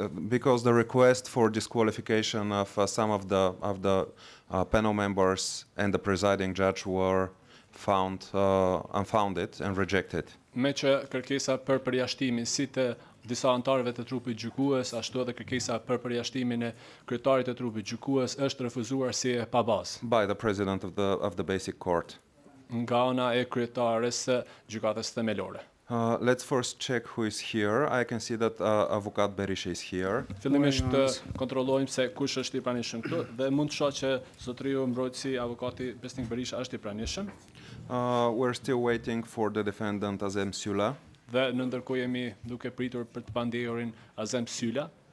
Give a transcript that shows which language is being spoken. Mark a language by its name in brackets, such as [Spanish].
[English] Because the request for disqualification of some of the panel members and the presiding judge were found unfounded and rejected. [Albanian] Me që kërkesa për përjashtimin si të disa antarëve të trupit gjykues, ashtu edhe kërkesa për përjashtimin e kryetarit të trupit gjykues është refuzuar si e pabazë. [English] By the president of the basic court. [Albanian] Nga ana e kryetares së gjykatës themelore. [English] Let's first check who is here. I can see that Avokat Berisha is here. [Albanian] Fillimisht të kontrollojmë se kush është I pranishëm këtu dhe mund të shoh që zotëriu mbrojtësi avokati Besnik Berisha është I pranishëm. [English] We're still waiting for the defendant Azem Sylla. [Albanian] Dhe në ndërkohë jemi duke pritur për të pandehjurin Azem Sylla.